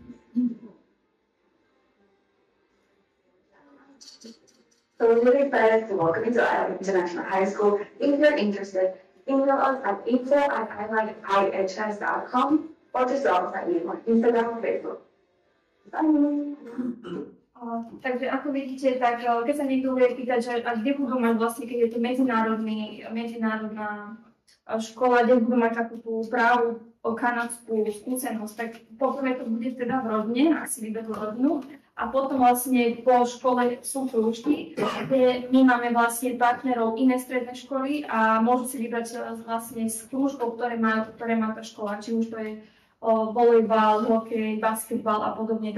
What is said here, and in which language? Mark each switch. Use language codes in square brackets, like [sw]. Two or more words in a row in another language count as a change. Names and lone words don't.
[en] So we're really excited to welcome you to Alec International High School. If you're interested, email us at info@ihs.com or just drop us an email on Instagram or Facebook. [sk] Takže ako vidíte, tak keď sa niekto bude pýtať, že a kde budú mať vlastne, keď je to medzinárodná škola, kde budú mať takú tú právu o kanadskú skúsenosť, tak poprvé to bude teda v Rodne, ak si vyberú Rodnu, a potom vlastne po škole sú krúžky, kde my máme vlastne partnerov iné stredné školy a môžu si vybrať vlastne z krúžkov, ktoré má tá škola, či už to je volejbal, hokej, basketbal a podobne.